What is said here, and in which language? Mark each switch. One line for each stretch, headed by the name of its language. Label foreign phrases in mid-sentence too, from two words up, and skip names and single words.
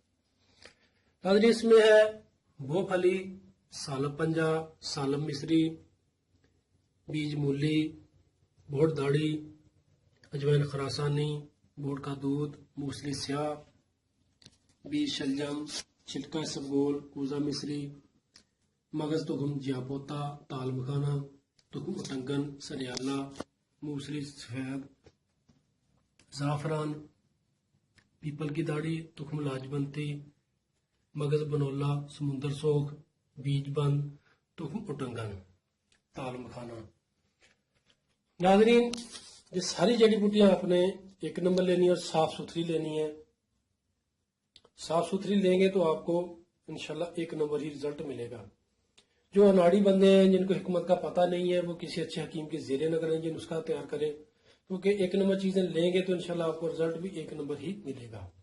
Urdu: ناظرین اس میں ہے بو پھلی، سالم پنجہ، سالم مصری، بیج مولی، بورڈ داڑھی، اجوائن خراسانی، بورڈ کا دودھ، موسلی سیاہ، بیج شلجم، چھلکا اسفغول، کوزہ مصری، مغز تخم جیاپوتا، تال مکھانا، تخم اٹنگن، سریالہ، موسلی سفید، زعفران، پیپل کی داڑھی، تخم لاجبنتی، مغز بنولا، سمندر سوکھ، بیج بند، تخم اٹنگن، تال مکھانا۔ ناظرین یہ ساری جڑی بوٹیاں آپ نے ایک نمبر لینی ہے اور صاف ستھری لینی ہے۔ صاف ستھری لیں گے تو آپ کو انشاءاللہ ایک نمبر ہی رزلٹ ملے گا۔ جو اناڑی بندے ہیں، جن کو حکمت کا پتہ نہیں ہے، وہ کسی اچھے حکیم کے زیر نظر یہ نسخہ تیار کریں، کیونکہ ایک نمبر چیزیں لیں گے تو انشاءاللہ آپ کو رزلٹ بھی ایک نمبر ہی ملے گا۔